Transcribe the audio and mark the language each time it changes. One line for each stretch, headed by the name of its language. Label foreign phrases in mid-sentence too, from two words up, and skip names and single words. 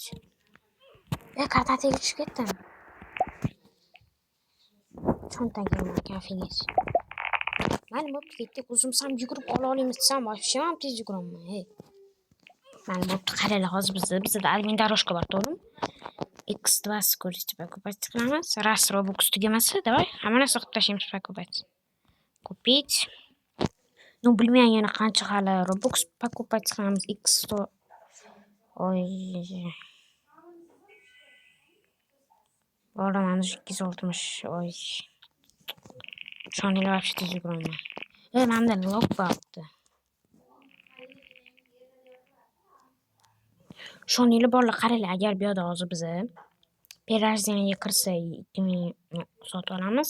Uzbek: Kartaga tushib ketdim. Cho'ntagim kafingiz. Mana bo'pti ketdik. O'zim ham yugurib ola olamiz desam, вообще ham tez yuguraman. Hey. Mana bo'pti, qaranglar, hozir bizda admin дорожка bor, to'g'rimi? X2
Russian: скорость покупать
Uzbek: qilamiz. Раз Robux tugamasa, давай, hamma narsa qilib tashlaymiz покупать.
Russian: Купить. Ну,
Uzbek: bilmayman yana qancha hali Robux покупать qilamiz. X100. Oy. Bora mana 260. Oy. Shonlar вообще tez yuguraman. Menda log bo'pti. Shonlar borlar, qaranglar, agar bu yoqda hozir biz перерождениеga kirsa 2000 sotib olamiz.